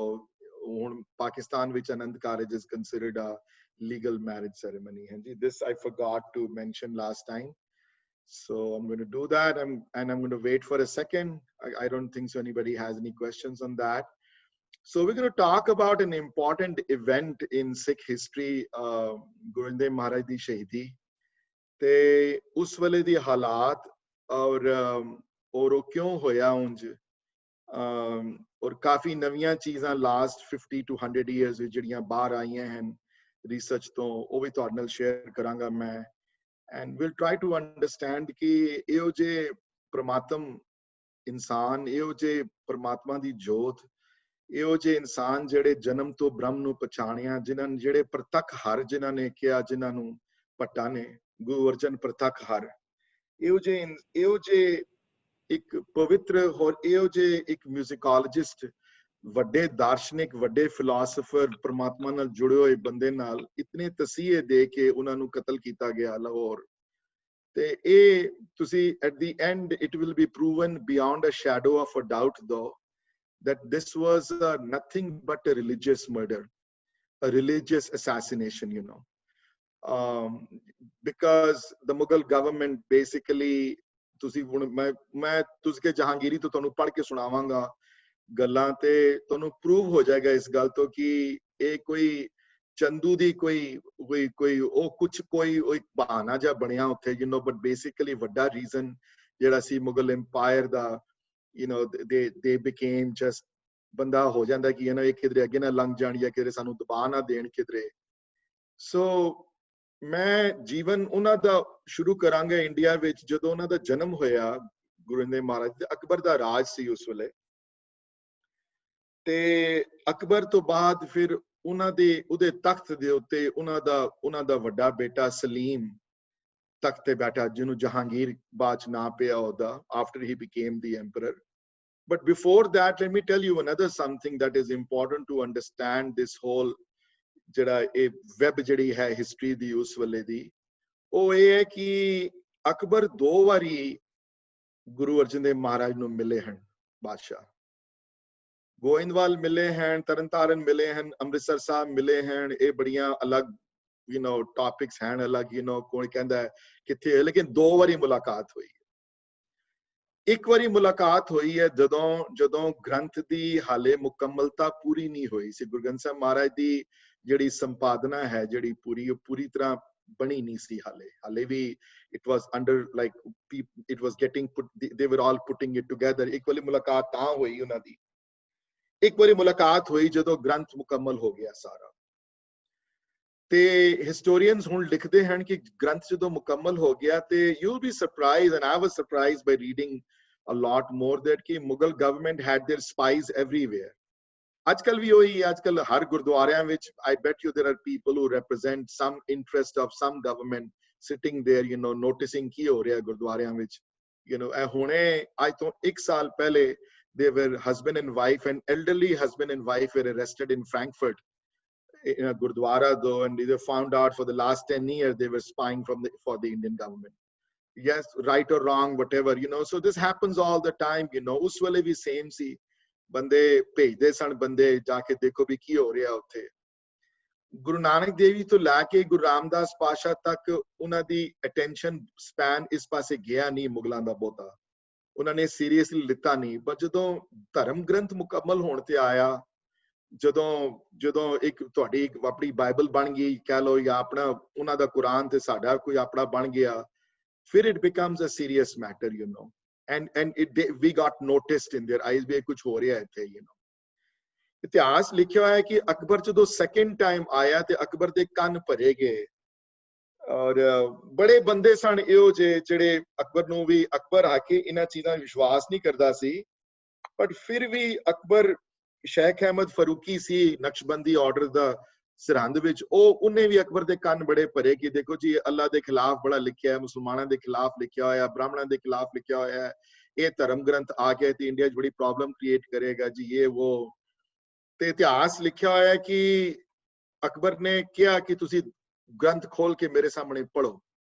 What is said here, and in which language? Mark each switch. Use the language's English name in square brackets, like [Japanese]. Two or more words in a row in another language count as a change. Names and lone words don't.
[English] Pakistan, which Anand Karaj is considered a legal marriage ceremony. And this I forgot to mention last time. So I'm going to do that. And I'm going to wait for a second. I don't think so anybody has any questions on that. So we're going to talk about an important event in Sikh history, [Punjabi] ਗੁਰੂ ਨਾਨਕ ਮਹਾਰਾਜ ਦੀ ਸ਼ਹੀਦੀ. ਤੇ ਉਸ ਵੇਲੇ ਦੀ ਹਾਲਤ ਔਰ ਕਿਉਂ ਹੋਇਆ ਉਂਞ. ਔਰ ਕਾਫੀ ਨਵੀਂ ਚੀਜ਼ਾਂ [English] last 50 to 100 years [Punjabi] ਵਿੱਚ ਜਿਹੜੀਆਂ ਬਾਹਰ ਆਈਆਂ ਹਨ ਰਿਸਰਚ ਤੋਂ, ਉਹ ਵੀ ਤੁਹਾਡੇ ਨਾਲ ਸ਼ੇਅਰ ਕਰਾਂਗਾ ਮੈਂ. [English] and we'll try to understand [Punjabi] ਕਿ ਇਹੋ ਜਿਹੇ ਪ੍ਰਮਾਤਮ ਇਨਸਾਨ, ਇਹੋ ਜਿਹੇ ਪ੍ਰਮਾਤਮਾ ਦੀ ਜੋਤ, ਇਹੋ ਜਿਹੇ ਇਨਸਾਨ ਜਿਹੜੇ ਜਨਮ ਤੋਂ ਬ੍ਰਹਮ ਨੂੰ ਪਛਾਣਿਆ, ਜਿਨ੍ਹਾਂ ਜਿਹੜੇ ਪ੍ਰਤੱਖ ਹਰ ਜਿਨ੍ਹਾਂ ਨੇ ਕਿਹਾ, ਜਿਨ੍ਹਾਂ ਨੂੰ ਭੱਟਾਂ ਨੇ ਗੁਰੂ ਅਰਜਨ ਪ੍ਰਤੱਖ ਹਰ, ਇਹੋ ਜਿਹੇ ਇੱਕ ਪਵਿੱਤਰ ਹੋਰ ਇਹੋ ਜਿਹੇ ਇੱਕ ਮਿਊਜ਼ਿਕੋਲੋਜਿਸਟ, ਵੱਡੇ ਦਾਰਸ਼ਨਿਕ, ਵੱਡੇ ਫਿਲਾਸਫਰ, ਪ੍ਰਮਾਤਮਾ ਨਾਲ ਜੁੜੇ ਹੋਏ ਬੰਦੇ ਨਾਲ ਇਤਨੇ ਤਸੀਹੇ ਦੇ ਕੇ ਉਹਨਾਂ ਨੂੰ ਕਤਲ ਕੀਤਾ ਗਿਆ ਲਾਹੌਰ. ਤੇ ਇਹ ਤੁਸੀਂ [English] at the end it will be proven beyond a shadow of a doubt, though, that this was nothing but a religious murder, a religious assassination, you know. Because the Mughal government basically, [Punjabi] ਤੁਸੀਂ ਹੁਣ ਮੈਂ ਤੁਸਕੇ ਜਹਾਂਗੀਰੀ ਤੋਂ ਤੁਹਾਨੂੰ ਪੜ੍ਹ ਕੇ ਸੁਣਾਵਾਂਗਾ ਗੱਲਾਂ, ਤੇ ਤੁਹਾਨੂੰ ਪ੍ਰੂਵ ਹੋ ਜਾਏਗਾ ਇਸ ਗੱਲ ਤੋਂ ਕਿ ਇਹ ਕੋਈ ਚੰਦੂ ਦੀ ਕੋਈ ਉਹ ਕੁਝ ਕੋਈ ਬਹਾਨਾ ਜਿਹਾ ਬਣਿਆ ਉੱਥੇ, [English] you know. But basically [Punjabi] ਵੱਡਾ ਰੀਜ਼ਨ ਜਿਹੜਾ ਸੀ ਮੁਗਲ ਐਮਪਾਇਰ ਦਾ, [English] you know, they became just [Punjabi] ਬੰਦਾ ਹੋ ਜਾਂਦਾ ਕਿ ਇਹ ਕਿਧਰੇ ਅੱਗੇ ਨਾ ਲੰਘ ਜਾਣ ਜਾਂ ਕਿਧਰੇ ਸਾਨੂੰ ਦਬਾ ਨਾ ਦੇਣ ਕਿਧਰੇ. So ਮੈਂ ਜੀਵਨ ਉਹਨਾਂ ਦਾ ਸ਼ੁਰੂ ਕਰਾਂਗਾ ਇੰਡੀਆ ਵਿੱਚ ਜਦੋਂ ਉਹਨਾਂ ਦਾ ਜਨਮ ਹੋਇਆ ਗੁਰੂ ਨਾਨਕ ਮਹਾਰਾਜ ਦੇ ਅਕਬਰ ਦਾ ਰਾਜ ਸੀ ਉਸ ਵੇਲੇ ਤੇ ਅਕਬਰ ਤੋਂ ਬਾਅਦ ਫਿਰ ਉਹਨਾਂ ਦੇ ਉਹਦੇ ਤਖਤ ਦੇ ਉੱਤੇ ਉਹਨਾਂ ਦਾ ਵੱਡਾ ਬੇਟਾ ਸਲੀਮ ਤਖਤ ਤੇ ਬੈਠਾ ਜਿਹਨੂੰ ਜਹਾਂਗੀਰ ਬਾਅਦ ਚ ਨਾਂ ਪਿਆ ਉਹਦਾ [English] after he became the emperor. But before that, let me tell you another something that is important to understand this whole [Punjabi] ਜਿਹੜਾ ਇਹ ਵੈਬ ਜਿਹੜੀ ਹੈ ਹਿਸਟਰੀ ਦੀ ਉਸ ਵੇਲੇ ਦੀ ਉਹ ਇਹ ਹੈ ਕਿ ਅਕਬਰ 2 ਵਾਰੀ ਗੁਰੂ ਅਰਜਨ ਦੇਵ ਮਹਾਰਾਜ ਨੂੰ ਮਿਲੇ ਹਨ ਬਾਦਸ਼ਾਹ ਗੋਇੰਦਵਾਲ ਮਿਲੇ ਹਨ ਤਰਨਤਾਰਨ ਮਿਲੇ ਹਨ ਅੰਮ੍ਰਿਤਸਰ ਸਾਹਿਬ ਮਿਲੇ ਹਨ ਇਹ ਬੜੀਆਂ ਅਲੱਗ ਟੌਪਿਕਸ ਹਨ ਅਲੱਗ ਕੌਣ ਕਹਿੰਦਾ ਕਿੱਥੇ ਹੈ ਲੇਕਿਨ 2 ਵਾਰੀ ਮੁਲਾਕਾਤ ਹੋਈ ਇੱਕ ਵਾਰੀ ਮੁਲਾਕਾਤ ਹੋਈ ਹੈ ਜਦੋਂ ਗ੍ਰੰਥ ਦੀ ਹਾਲੇ ਮੁਕੰਮਲਤਾ ਪੂਰੀ ਨਹੀਂ ਹੋਈ ਸੀ ਗੁਰੂ ਗ੍ਰੰਥ ਸਾਹਿਬ ਮਹਾਰਾਜ ਦੀ ਜਿਹੜੀ ਸੰਪਾਦਨਾ ਹੈ ਜਿਹੜੀ ਪੂਰੀ ਤਰ੍ਹਾਂ ਬਣੀ ਨਹੀਂ ਸੀ ਹਾਲੇ ਵੀ [English] it was under like it was getting put they were all putting it together [Punjabi] ਇੱਕ ਵਾਰੀ ਮੁਲਾਕਾਤ ਤਾਂ ਹੋਈ ਉਹਨਾਂ ਦੀ ਇੱਕ ਵਾਰੀ ਮੁਲਾਕਾਤ ਹੋਈ ਜਦੋਂ ਗ੍ਰੰਥ ਮੁਕੰਮਲ ਹੋ ਗਿਆ ਸਾਰਾ ਤੇ ਹਿਸਟੋਰੀਅਨਸ ਹੁਣ ਲਿਖਦੇ ਹਨ ਕਿ ਗ੍ਰੰਥ ਜਦੋਂ ਮੁਕੰਮਲ ਹੋ ਗਿਆ ਤੇ [English] you'll be surprised and I was surprised by reading a lot more that [Punjabi] ਕਿ ਮੁਗਲ [English] government had their spies everywhere [Punjabi] ਅੱਜਕੱਲ ਵੀ ਉਹੀ ਅੱਜਕੱਲ ਹਰ ਗੁਰਦੁਆਰਿਆਂ ਵਿੱਚ [English] I bet you there are people who represent some interest of some government sitting there noticing [Punjabi] ਕੀ ਹੋ ਰਿਹਾ ਗੁਰਦੁਆਰਿਆਂ ਵਿੱਚ ਇਹ ਹੁਣੇ ਅੱਜ ਤੋਂ 1 ਸਾਲ ਪਹਿਲੇ [English] they were husband and wife and elderly husband and wife were arrested in Frankfurt in a gurdwara though and they found out for the last 10 years they were spying for the Indian government. Yes, right or wrong, whatever, so this happens all the time, [Punjabi] ਉਸ ਵੇਲੇ ਵੀ same ਸੀ ਬੰਦੇ ਭੇਜਦੇ ਸਨ ਬੰਦੇ ਜਾ ਕੇ ਦੇਖੋ ਭੀ ਕੀ ਹੋ ਰਿਹਾ ਉੱਥੇ ਗੁਰੂ ਨਾਨਕ ਦੇਵ ਜੀ ਤੋਂ ਲੈ ਕੇ ਗੁਰੂ ਰਾਮਦਾਸ ਪਾਸ਼ਾ ਤੱਕ ਉਨ੍ਹਾਂ ਦੀ [English] attention span [Punjabi] ਇਸ ਪਾਸੇ ਗਿਆ ਨਹੀਂ Mughਲਾਂ ਦਾ ਬਹੁਤਾ ਉਹਨਾਂ ਨੇ ਸੀਰੀਅਸਲੀ ਲਿੱਤਾ ਨਹੀਂ ਪਰ ਜਦੋਂ ਧਰਮ ਗ੍ਰੰਥ ਮੁਕੰਮਲ ਹੋਣ ਤੇ ਆਇਆ ਜਦੋਂ ਇੱਕ ਤੁਹਾਡੀ ਆਪਣੀ ਬਾਈਬਲ ਬਣ ਗਈ ਕਹਿ ਲਓ ਜਾਂ ਆਪਣਾ ਉਹਨਾਂ ਦਾ ਕੁਰਾਨ ਤੇ ਸਾਡਾ ਕੋਈ ਆਪਣਾ ਬਣ ਗਿਆ ਫਿਰ [English] it becomes a serious matter and we got noticed in their eyes [Punjabi] ਵੀ ਕੁਝ ਹੋ ਰਿਹਾ ਇੱਥੇ ਇਤਿਹਾਸ ਲਿਖਿਆ ਹੋਇਆ ਹੈ ਕਿ ਅਕਬਰ ਜਦੋਂ ਸੈਕੰਡ ਟਾਈਮ ਆਇਆ ਤੇ ਅਕਬਰ ਦੇ ਕੰਨ ਭਰੇ ਗਏ ਔਰ ਬੜੇ ਬੰਦੇ ਸਨ ਇਹੋ ਜਿਹੇ ਜਿਹੜੇ ਅਕਬਰ ਨੂੰ ਵੀ ਅਕਬਰ ਆ ਕੇ ਇਹਨਾਂ ਚੀਜ਼ਾਂ ਵਿਸ਼ਵਾਸ ਨਹੀਂ ਕਰਦਾ ਸੀ ਬਟ ਫਿਰ ਵੀ ਅਕਬਰ ਸ਼ੇਖ ਅਹਿਮਦ ਫਰੂਕੀ ਸੀ ਨਕਸ਼ਬੰਦੀ ਆਰਡਰ ਦਾ ਸਰਹੰਦ ਵਿੱਚ ਉਹਨੇ ਵੀ ਅਕਬਰ ਦੇ ਕੰਨ ਬੜੇ ਭਰੇ ਕਿ ਦੇਖੋ ਜੀ ਅੱਲਾਹ ਦੇ ਖਿਲਾਫ ਬੜਾ ਲਿਖਿਆ ਹੈ ਮੁਸਲਮਾਨਾਂ ਦੇ ਖਿਲਾਫ ਲਿਖਿਆ ਹੋਇਆ ਬ੍ਰਾਹਮਣਾਂ ਦੇ ਖਿਲਾਫ ਲਿਖਿਆ ਹੋਇਆ ਹੈ ਇਹ ਧਰਮ ਗ੍ਰੰਥ ਆ ਗਿਆ ਤੇ ਇੰਡੀਆ 'ਚ ਬੜੀ [English] problem create [Punjabi] ਕਰੇਗਾ ਜੀ ਇਹ ਉਹ ਤੇ ਇਤਿਹਾਸ ਲਿਖਿਆ ਹੋਇਆ ਕਿ ਅਕਬਰ ਨੇ ਕਿਹਾ ਕਿ ਤੁਸੀਂ ਗ੍ਰੰਥ ਖੋਲ ਕੇ ਮੇਰੇ ਸਾਹਮਣੇ ਪੜੋ